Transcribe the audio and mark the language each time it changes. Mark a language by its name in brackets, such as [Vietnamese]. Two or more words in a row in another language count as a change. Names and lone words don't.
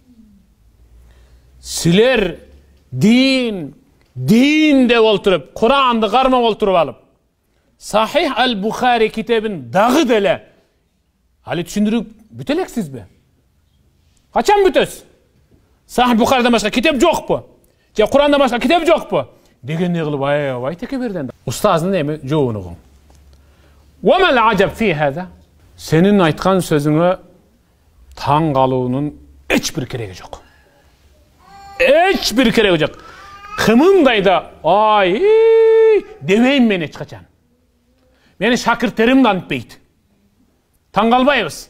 [Kyrgyz] Силер дин деп олтуруп, Куранды кармап олтуруп алып, Сахих ал-Бухари китебин дагы деле али түшүндүрүп бүтө элексизби? Качан бүтөсүз? Сахих Бухаридан башка китеп жокпу? Же Курандан башка китеп жокпу? Дегендей кылып аябай текеберден. Устаздын эми жообун угуң. [Arabic] وما العجب في هذا? [Kyrgyz] Сенин айткан сөзүңө таң калуунун эч бир кереги жок. Эч бир кереги жок. Кымындай да ай демейм мен эч качан. Мени шакирттерим да антпейт. Таң калбайбыз.